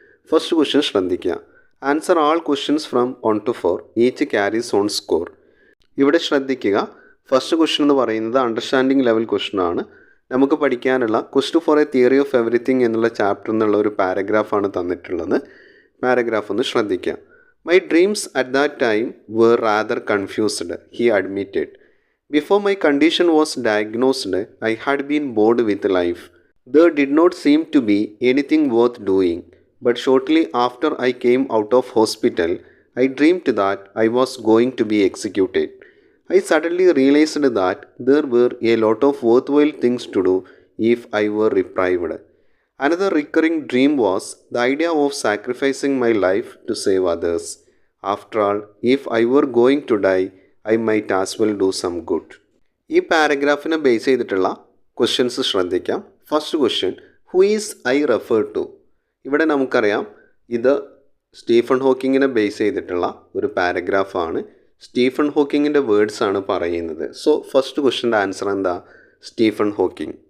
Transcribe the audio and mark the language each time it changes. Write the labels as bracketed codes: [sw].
[en] first question [ml] ശ്രദ്ധിക്കുക. [en] Answer all questions from 1 to 4 each carries one score. [ml] ഇവിടെ ശ്രദ്ധിക്കുക, first question എന്ന് പറയുന്നത് അണ്ടർസ്റ്റാൻഡിങ് ലെവൽ ക്വസ്റ്റ്യൻ ആണ്. നമുക്ക് പഠിക്കാനുള്ള question four A theory of everything എന്നുള്ള ചാപ്റ്റർ എന്നുള്ള ഒരു പാരഗ്രാഫാണ് തന്നിട്ടുള്ളത്. പാരഗ്രാഫ് ഒന്ന് ശ്രദ്ധിക്കുക. [en] My dreams at that time were rather confused, he admitted. Before my condition was diagnosed, I had been bored with life. There did not seem to be anything worth doing. But shortly after I came out of hospital, I dreamed that I was going to be executed. I suddenly realized that there were a lot of worthwhile things to do if I were deprived. Another recurring dream was the idea of sacrificing my life to save others. After all, if I were going to die, I might as well do some good. [ml] ഈ പാരഗ്രാഫിനെ base ചെയ്തിട്ടുള്ള questions ശ്രദ്ധിക്കാം. First question, [en] Who is I refer to? [ml] ഇവിടെ നമുക്കറിയാം ഇത് Stephen ഹോക്കിങ്ങിനെ base ചെയ്തിട്ടുള്ള ഒരു പാരഗ്രാഫാണ്. Stephen ഹോക്കിങ്ങിൻ്റെ words ആണ് പറയുന്നത്. സോ ഫസ്റ്റ് ക്വസ്റ്റ്യൻ്റെ ആൻസർ എന്താ? Stephen Hawking.